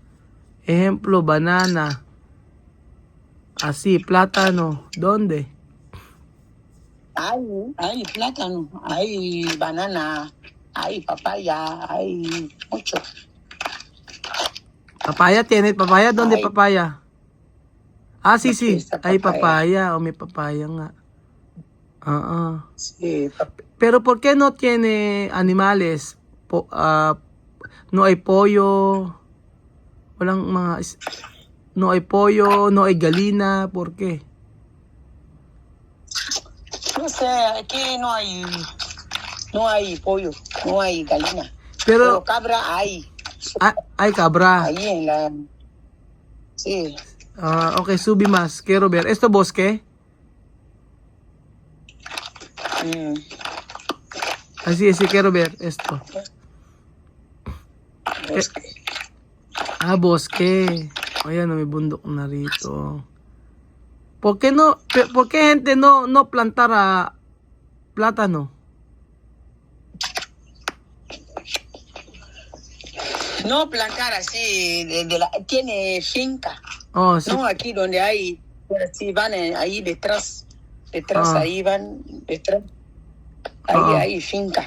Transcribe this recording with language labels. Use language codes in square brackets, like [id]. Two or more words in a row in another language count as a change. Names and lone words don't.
[es] Ejemplo, banana. Así, plátano. ¿Dónde? Hay plátano, hay banana, hay papaya, hay mucho. Papaya tiene, papaya, ¿dónde Ay. papaya? Sí, Aquí sí, está hay papaya. [tl] papaya, may papaya nga. [es] Sí, Pero ¿por qué no tiene animales? No hay pollo, no hay pollo, no hay gallina, ¿por qué? no sé, aquí no hay pollo, no hay gallina. Pero Pero cabra hay. hay cabra. Ahí en la... Sí. Ok, subí más, quiero ver. ¿Esto bosque? Así, quiero ver esto. Bosque. Bosque. [tl] Ayan, may bundok na rito. [es] ¿Por qué gente no plantara plátano? No plantar así, tiene finca. Sí. No, aquí donde hay, si van ahí detrás, ahí van, detrás, ahí hay finca.